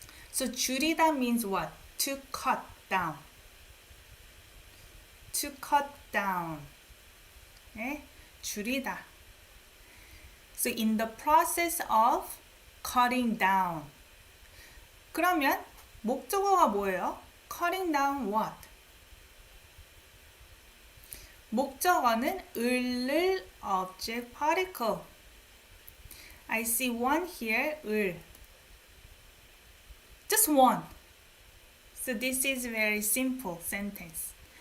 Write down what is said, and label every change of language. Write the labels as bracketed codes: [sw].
[en] So 줄이다 means what? To cut down. To cut down. 네? 줄이다. So in the process of cutting down. [ko] 그러면 목적어가 뭐예요? [en] Cutting down what? [ko] 목적어는 을을 object particle. [en] I see one here, 을. Just one. So this is a very simple sentence.